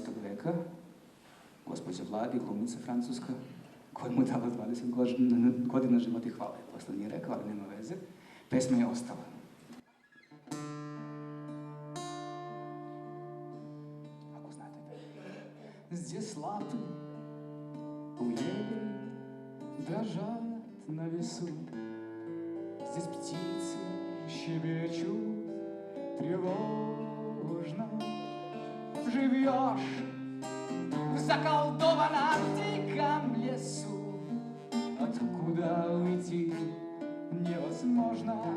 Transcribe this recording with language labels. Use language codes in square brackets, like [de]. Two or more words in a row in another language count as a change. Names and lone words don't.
[sr] veka, gospođa Vladi, glumica francuska, koja mu je dala 20 godina života i hvala. Posle nije rekao, ali nema veze. Pesma je ostala. Ako znate da [ru] здесь лапы у ели дрожат на весу. Здесь птицы щебечут тревожно. Живешь в заколдованном диком лесу, откуда уйти невозможно.